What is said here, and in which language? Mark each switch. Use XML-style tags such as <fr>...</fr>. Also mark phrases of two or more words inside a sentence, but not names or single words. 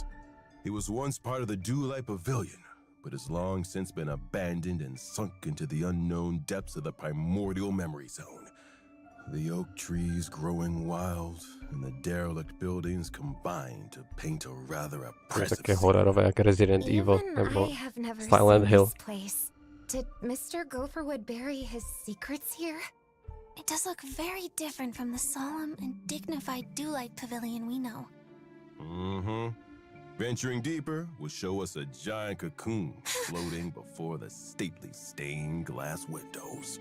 <en>It was once part of the Dewlight Pavilion, but has long since been abandoned and sunk into the unknown depths of the primordial memory zone. The oak trees growing wild, and the derelict buildings combine to paint a rather oppressive</en> <cs>Také hororové, jak Resident Evil nebo</cs> <en>I have never Silent seen Hill. this place. Did Mr. Gopherwood bury his secrets here? It does look very different from the solemn and dignified Dewlight Pavilion we know. Mm-hmm. Venturing deeper will show us a giant cocoon floating before the stately stained glass windows.</en>